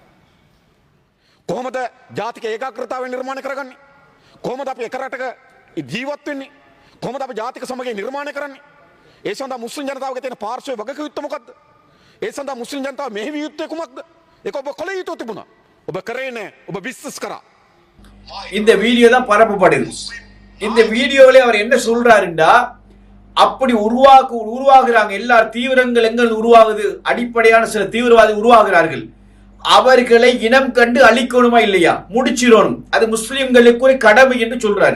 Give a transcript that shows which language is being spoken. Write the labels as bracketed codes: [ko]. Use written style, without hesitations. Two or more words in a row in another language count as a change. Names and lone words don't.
[si] කොහොමද ජාතික ඒකාග්‍රතාවය නිර්මාණය කරගන්නේ? කොහොමද අපි එක රටක ජීවත් වෙන්නේ? කොහොමද අපි ජාතික සමගිය නිර්මාණය කරන්නේ? ඒ සඳහා මුස්ලිම් ජනතාවගේ තියෙන පාර්ශ්වයේ වගකීම් මොකක්ද? ඒ සඳහා මුස්ලිම් ජනතාව මෙහෙවි යුත්තේ කුමක්ද? ඒක ඔබ කළ යුතු තිබුණා. ඔබ කරේ නැහැ. ඔබ බිස්නස් කරා. [ta] இந்த வீடியோ தான் பரப்பப்படுது. இந்த வீடியோவிலே அவர் என்ன சொல்றாருண்டா, அப்படி உருவாகுறாங்க எல்லா தீவிரங்கள் எங்கள் உருவாகுது, அடிப்படையான சில தீவிரவாதி உருவாகிறார்கள், அவர்களை இனம் கண்டு அழிக்கணுமா இல்லையா, முடிச்சிடணும், அது முஸ்லிம்களுக்கு ஒரு கடமை என்று சொல்றாரு.